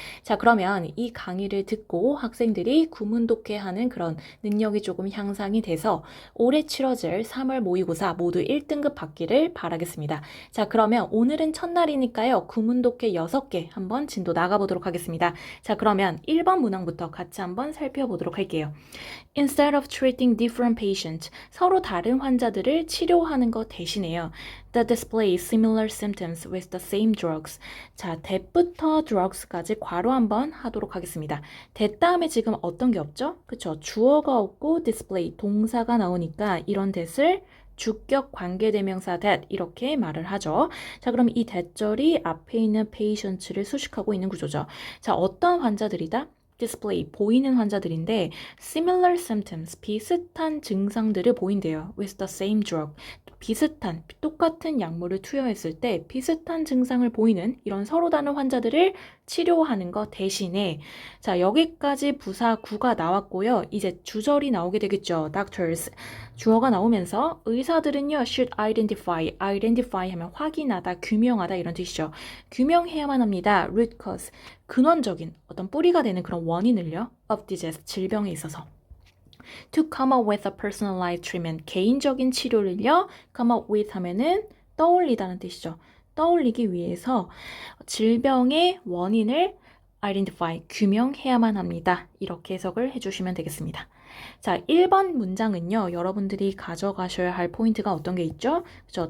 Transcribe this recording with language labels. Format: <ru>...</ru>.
<ko>자, 그러면 이 강의를 듣고 학생들이 구문 독해하는 그런 능력이 조금 향상이 돼서 올해 치러질 3월 모의고사 모두 1등급 받기를 바라겠습니다. 자, 그러면 오늘은 첫날이니까요. 구문 독해 6개 한번 진도 나가보도록 하겠습니다. 자, 그러면 1번 문항부터 같이 한번 살펴보도록 할게요.</ko> <en>Instead of treating different patients,</en> <ko>서로 다른 환자들을 치료하는 것 대신에요.</ko> <en>That display similar symptoms with the same drugs.</en> <ko>자, that부터 drugs까지 괄호 한번 하도록 하겠습니다. that 다음에 지금 어떤 게 없죠? 그쵸? 주어가 없고 display, 동사가 나오니까 이런 that을 주격 관계대명사 that 이렇게 말을 하죠. 자, 그럼 이 that절이 앞에 있는 patients를 수식하고 있는 구조죠. 자, 어떤 환자들이다? display, 보이는 환자들인데</ko> <en>similar symptoms,</en> <ko>비슷한 증상들을 보인대요.</ko> <en>with the same drug,</en> <ko>비슷한, 똑같은 약물을 투여했을 때 비슷한 증상을 보이는 이런 서로 다른 환자들을 치료하는 것 대신에 자, 여기까지 부사 구가 나왔고요. 이제 주절이 나오게 되겠죠.</ko> <en>doctors.</en> <ko>주어가 나오면서 의사들은요,</ko> <en>should identify</en> <ko>하면 확인하다, 규명하다 이런 뜻이죠. 규명해야만 합니다. root cause. 근원적인 어떤 뿌리가 되는 그런 원인을요.</ko> <en>of disease,</en> <ko>질병에 있어서.</ko> <en>To come up with a personalized treatment,</en> <ko>개인적인 치료를요.</ko> <en>come up with</en> <ko>하면은 떠올리다는 뜻이죠. 떠올리기 위해서 질병의 원인을 identify, 규명해야만 합니다. 이렇게 해석을 해주시면 되겠습니다. 자, 1번 문장은요. 여러분들이 가져가셔야 할 포인트가 어떤 게 있죠? 그렇죠?</ko>